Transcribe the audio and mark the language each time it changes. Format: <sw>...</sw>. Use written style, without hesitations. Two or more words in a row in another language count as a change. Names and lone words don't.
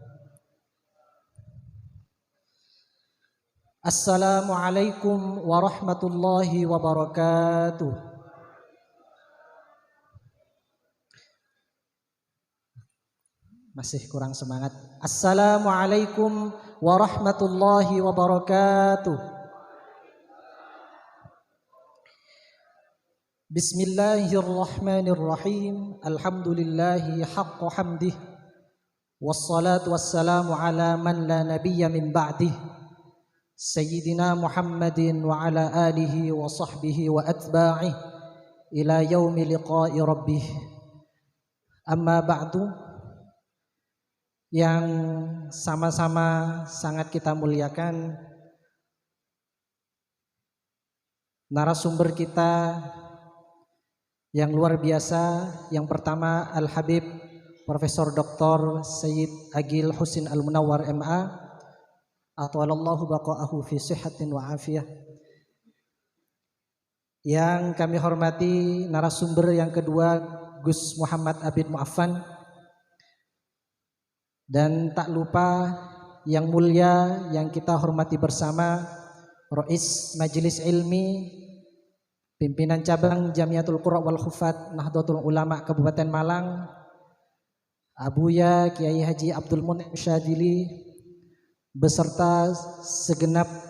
<ar>السلام عليكم ورحمة الله وبركاته.</ar> <id>Masih kurang semangat.</id> <ar>السلام عليكم ورحمة الله وبركاته. بسم الله الرحمن الرحيم. الحمد لله حق حمده. والصلاة والسلام على من لا نبي من بعده. سيدنا محمد وعلى آله وصحبه وأتباعه إلى يوم لقاء ربه. أما بعد.</ar> <id>Yang sama-sama sangat kita muliakan, narasumber kita yang luar biasa. Yang pertama Al-Habib Profesor Dr. Sayyid Agil Husin Al-Munawwar MA,</id> <ar>أطال الله بقاءه في صحة وعافية.</ar> <id>Yang kami hormati narasumber yang kedua Gus Muhammad Abid Mu'affan. Dan tak lupa yang mulia yang kita hormati bersama Rais Majelis Ilmi Pimpinan Cabang Jamiatul Qurra wal Hufat Nahdlatul Ulama Kabupaten Malang, Abuya Kiai Haji Abdul Mun'im Syadili, beserta segenap</id>